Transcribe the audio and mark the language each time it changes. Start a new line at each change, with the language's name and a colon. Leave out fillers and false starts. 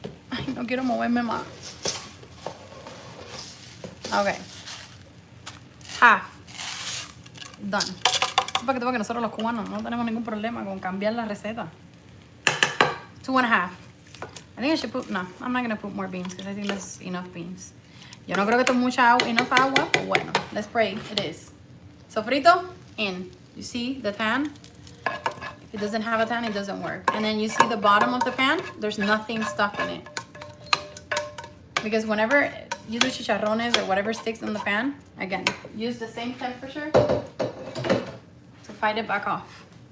Spanish: Ay, no quiero moverme más.
English: Ok. Half. Done.
Spanish: Es para que tú veas que nosotros los cubanos no tenemos ningún problema con cambiar la receta. 2.5.
English: I think I should put, no, I'm not going to put more beans because I think that's enough beans.
Spanish: Yo no creo que esto es mucha agua,
English: enough
Spanish: agua, pero bueno,
English: let's pray it is. Sofrito, in. You see the pan? If it doesn't have a pan, it doesn't work. And then you see the bottom of the pan, there's nothing stuck in it. Because whenever you do chicharrones or whatever sticks in the pan, again, use the same temperature to fight it back off.